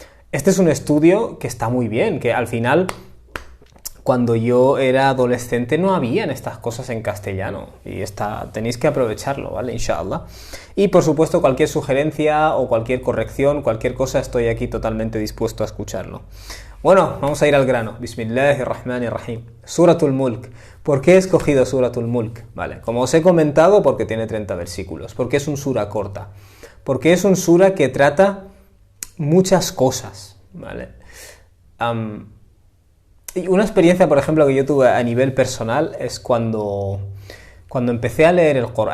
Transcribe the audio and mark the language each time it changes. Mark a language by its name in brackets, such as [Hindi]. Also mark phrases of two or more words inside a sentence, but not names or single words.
[Spanish] Este es un estudio que está muy bien, que al final, cuando yo era adolescente no habían estas cosas en castellano y tenéis que aprovecharlo, ¿vale? Inshallah. Y por supuesto cualquier sugerencia o cualquier corrección, cualquier cosa, estoy aquí totalmente dispuesto a escucharlo. Bueno, vamos a ir al grano. [Arabic] بسم الله الرحمن الرحيم. [Spanish] Suratul Mulk. ¿Por qué he escogido Suratul Mulk? Vale, como os he comentado, porque tiene 30 versículos, porque es un sura corta, porque es un sura que trata muchas cosas, ¿vale? Y una experiencia, por ejemplo, que yo tuve a nivel personal es cuando empecé a leer el Corán.